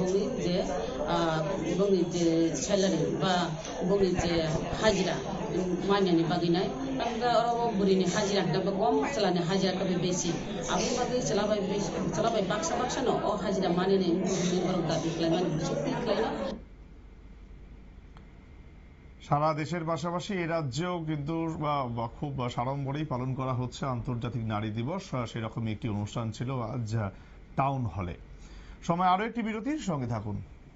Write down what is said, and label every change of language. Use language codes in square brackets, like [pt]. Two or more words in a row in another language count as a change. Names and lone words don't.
[trp] बंनि जे सैलारि बा बंनि जे हाजिरा मानियानि बागिनाय तंगा अरबो बुरिनि हाजिरा का कम चलाने हाजिरा का बेसी आबु बागै चलाबाय बाक्सा न अ हाजिरा मानियानि बुरिनि बरंका दिखलायमान बिसिंखि खालायना। [bn] সারা দেশের পাশাপাশি এই রাজ্যেও কিন্তু খুব সাড়ম্বরেই পালন করা হচ্ছে আন্তর্জাতিক নারী দিবস। সেরকমই একটি অনুষ্ঠান ছিল আজ টাউন হলে। সময় আরো একটি বিরতির সঙ্গে থাকুন।